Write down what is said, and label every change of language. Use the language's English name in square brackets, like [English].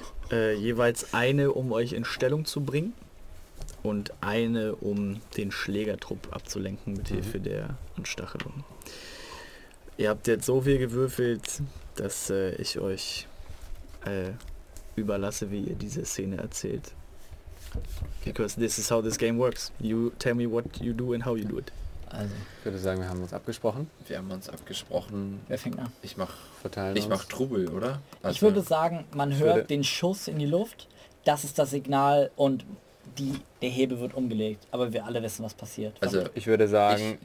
[German] Jeweils eine, um euch in Stellung zu bringen. Und eine, um den Schlägertrupp abzulenken mit Hilfe der Anstachelung. Ihr habt jetzt so viel gewürfelt, dass ich euch überlasse, wie ihr diese Szene erzählt. [English] Because this is how this game works. You tell me what you do and how you do it. [German] Also, ich würde sagen, wir haben uns abgesprochen. Wir haben uns abgesprochen. Wer fängt an? Ich mach Trubel, oder? Also, ich würde sagen, man hört den Schuss in die Luft. Das ist das Signal und der Hebel wird umgelegt. Aber wir alle wissen, was passiert. Also, ich würde sagen,